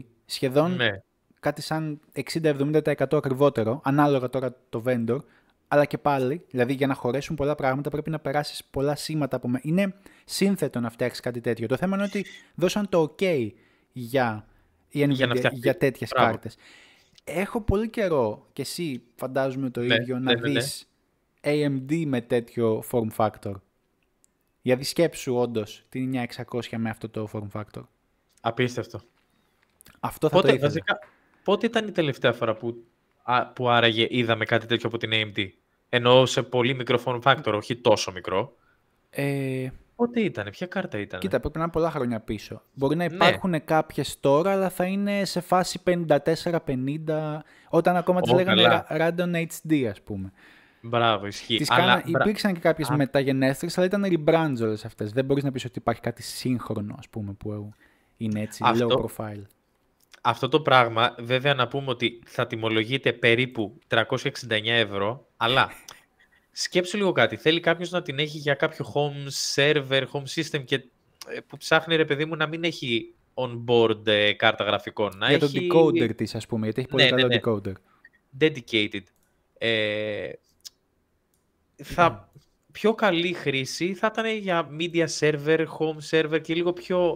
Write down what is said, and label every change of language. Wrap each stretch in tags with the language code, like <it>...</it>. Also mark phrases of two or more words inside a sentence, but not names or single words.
<el>Σχεδόν κάτι σαν 60-70% ακριβότερο, ανάλογα τώρα το vendor, αλλά και πάλι, δηλαδή για να χωρέσουν πολλά πράγματα πρέπει να περάσεις πολλά σήματα από μέσα. Είναι σύνθετο να φτιάξεις κάτι τέτοιο. Το θέμα είναι ότι δώσαν το OK για τέτοιες κάρτες. Έχω πολύ καιρό, και εσύ φαντάζομαι το ίδιο, να δεις AMD με τέτοιο</el> <en>form factor.</en> <el>Γιατί σκέψου όντως την 9600 με αυτό το</el> <en>form factor.</en> <el>Απίστευτο. Αυτό θα το ήθελα. Βασικά, πότε ήταν η τελευταία φορά που άραγε είδαμε κάτι τέτοιο από την AMD? Εννοώ σε πολύ μικρό</el> <en>form factor,</en> <el>όχι τόσο μικρό. Πότε ήτανε, ποια κάρτα ήτανε? Κοίτα, πρέπει να είναι πολλά χρόνια πίσω. Μπορεί να υπάρχουν κάποιες τώρα, αλλά θα είναι σε φάση 54-50, όταν ακόμα τις λέγανε Radeon HD, ας πούμε. Μπράβο, ισχύει. Υπήρξαν και κάποιες μεταγενέστερες, αλλά ήταν rebrands όλες αυτές. Δεν μπορείς να πεις ότι υπάρχει κάτι σύγχρονο, ας πούμε, που είναι έτσι</el> <en>low profile.</en> <el>Αυτό το πράγμα, βέβαια να πούμε ότι θα τιμολογείται περίπου 369 ευρώ, αλλά σκέψου λίγο κάτι. Θέλει κάποιος να την έχει για κάποιο</el> <en>home server, home system</en> <el>και που ψάχνει, ρε παιδί μου, να μην έχει on-board κάρτα γραφικών. Για το decoder της, ας πούμε, γιατί έχει πολύ καλό decoder. Dedicated. Πιο καλή χρήση θα ήταν για</el> <en>media server, home server</en> <el>και λίγο πιο...</el>